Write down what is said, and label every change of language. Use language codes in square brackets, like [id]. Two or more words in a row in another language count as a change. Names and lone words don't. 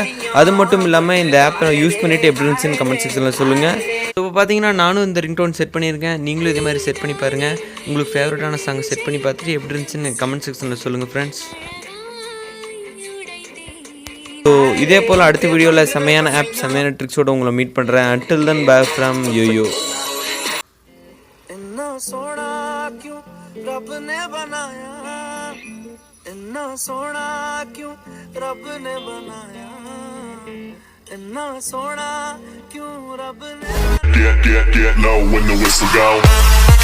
[ta] அது மட்டும் இல்லாமல் இந்த ஆப்பை யூஸ் பண்ணிவிட்டு எப்படி இருந்துச்சுன்னு [en] comment section [ta] சொல்லுங்கள். இப்போ பார்த்தீங்கன்னா நானும் இந்த [en] ringtone set [ta] பண்ணியிருக்கேன். நீங்களும் இதே மாதிரி செட் பண்ணி பாருங்கள். உங்களுக்கு ஃபேவரட்டான [en] song set [ta] பண்ணி பார்த்துட்டு எப்படி இருந்துச்சுன்னு [en] comment section [ta] சொல்லுங்கள் ஃப்ரெண்ட்ஸ். ஸோ இதே போல் அடுத்த வீடியோவில் செம்மையான ஆப், செம்மையான ட்ரிக்ஸோடு உங்களை மீட் பண்ணுறேன். [en] until then bye from Yoyo. [hi] रब ने बनाया इतना सोना, क्यों रब ने बनाया इतना सोना, क्यों रब ने. [en] Get low when the whistle go.